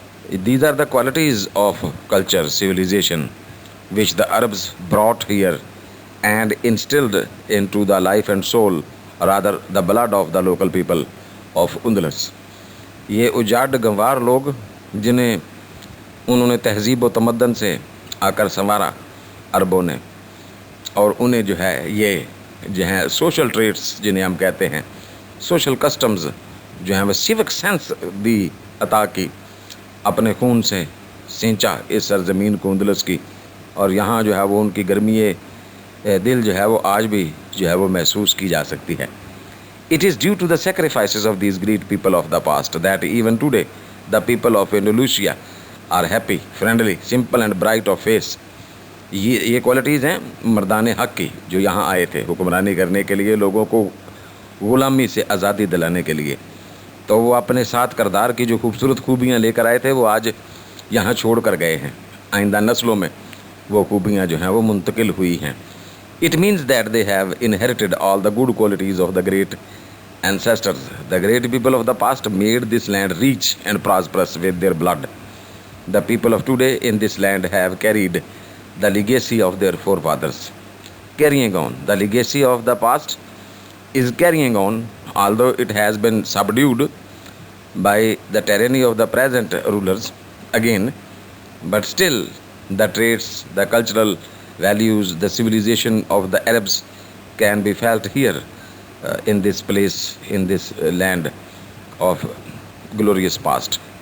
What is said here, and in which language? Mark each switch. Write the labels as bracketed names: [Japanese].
[English] These are the qualities of culture, civilization, which the Arabs brought here and instilled into the life and soul, rather the blood of the local people of Andalus. [Urdu] یہ اجاڈ گنوار لوگ جنہیں انہوں نے تہذیب و تمدن سے آ کر سنوارا عربوں نے، اور انہیں جو ہے یہ جو ہیں سوشل ٹریٹس جنہیں ہم کہتے ہیں، سوشل کسٹمز جو ہیں وہ سیوک سینس بھی عطا کی، اپنے خون سے سینچا اس سرزمین کو اندلس کی، اور یہاں جو ہے وہ ان کی گرمی دل جو ہے وہ آج بھی جو ہے وہ محسوس کی جا سکتی ہے۔ [English] It is due to the sacrifices of these great people of the past that even today the people of Andalusia are happy, friendly, simple and bright of face۔ [Urdu] یہ کوالٹیز ہیں مردان حق کی جو یہاں آئے تھے حکمرانی کرنے کے لیے، لوگوں کو غلامی سے آزادی دلانے کے لیے، تو وہ اپنے ساتھ کردار کی جو خوبصورت خوبیاں لے کر آئے تھے وہ آج یہاں چھوڑ کر گئے ہیں، آئندہ نسلوں میں وہ خوبیاں جو ہیں وہ منتقل ہوئی ہیں۔ [English] It means that they have inherited all the good qualities of the great ancestors. The great people of the past made this land rich and prosperous with their blood. The people of today in this land have carried the legacy of their forefathers. Carrying on. The legacy of the past is carrying on, although it has been subdued by the tyranny of the present rulers again, but still the traits, the cultural values, the civilization of the Arabs can be felt here in this place, in this land of glorious past.